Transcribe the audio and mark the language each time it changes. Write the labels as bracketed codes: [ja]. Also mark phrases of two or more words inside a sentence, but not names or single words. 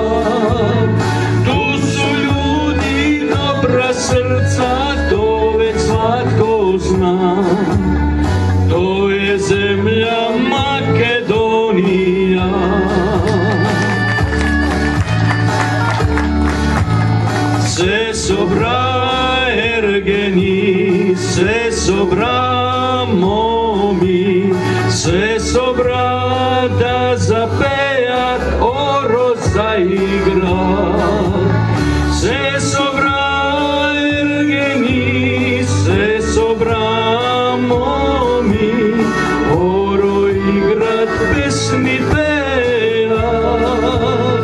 [hr] Tu su ljudi, dobra srca, to već svatko zna. To je zemlja Makedonija. [mk] Се собра ергени, се собра моми, се собра да запеат, оро заиграт. Се собра ергени, се собра моми, оро играт, песни пеат.